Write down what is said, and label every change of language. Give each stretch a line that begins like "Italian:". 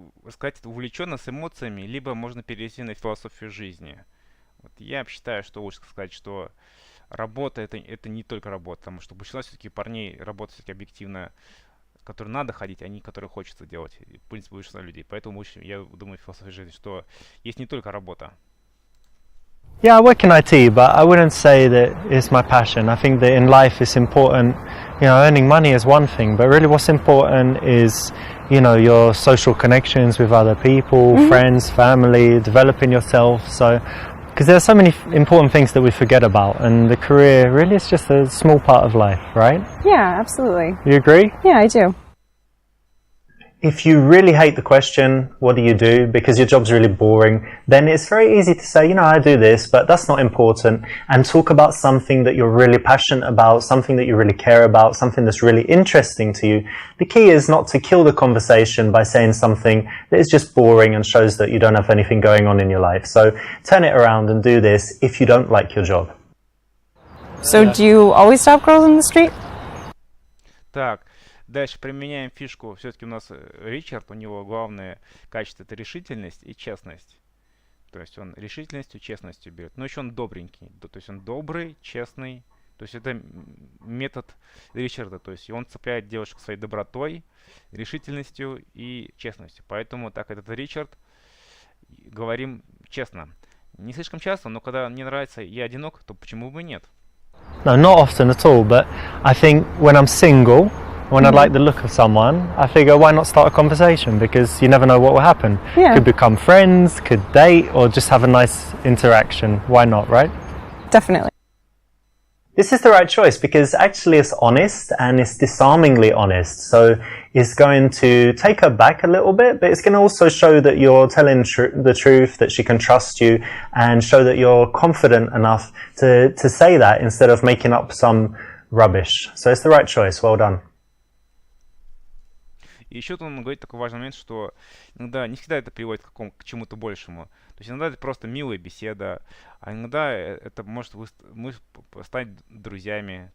Russian: Сказать это увлеченно с эмоциями, либо можно перейти на философию жизни. Вот я считаю, что лучше сказать, что работа это не только работа, потому что большинство все-таки парней работают все-таки объективно, которые надо ходить, а не которые хочется делать. В принципе, большинство людей. Поэтому я думаю, в философии жизни, что есть не только работа.
English: Yeah, I work in IT, but I wouldn't say that it's my passion. I think that in life it's important, earning money is one thing, but really what's important is, your social connections with other people, friends, family, developing yourself. So, because there are so many important things that we forget about, and the career really is just a small part of life, right? Yeah, absolutely. You agree? Yeah, I do. If you really hate the question, what do you do, because your job's really boring, then it's very easy to say, I do this, but that's not important, and talk about something that you're really passionate about, something that you really care about, something that's really interesting to you. The key is not to kill the conversation by saying something that is just boring and shows that you don't have anything going on in your life. So turn it around and do this if you don't like your job. So do you always stop girls on the street?
Russian: Так. Дальше применяем фишку. Все-таки у нас Ричард, у него главное качество — это решительность и честность. То есть он решительностью, честностью берет. Но еще он добренький. То есть он добрый, честный. То есть это метод Ричарда. То есть он цепляет девушек своей добротой, решительностью и честностью. Поэтому так этот Ричард, говорим честно. Не слишком часто, но когда мне нравится, я одинок, то почему бы нет?
English: No, not often at all, but I think when I'm single, when I like the look of someone, I figure why not start a conversation, because you never know what will happen. Yeah. Could become friends, could date, or just have a nice interaction. Why not, right? Definitely. This is the right choice because actually it's honest and it's disarmingly honest. So it's going to take her back a little bit, but it's going to also show that you're telling the truth, that she can trust you, and show that you're confident enough to say that instead of making up some rubbish. So it's the right choice. Well done.
Russian: И еще тут он говорит такой важный момент, что иногда не всегда это приводит к чему-то большему. То есть иногда это просто милая беседа, а иногда это может стать друзьями.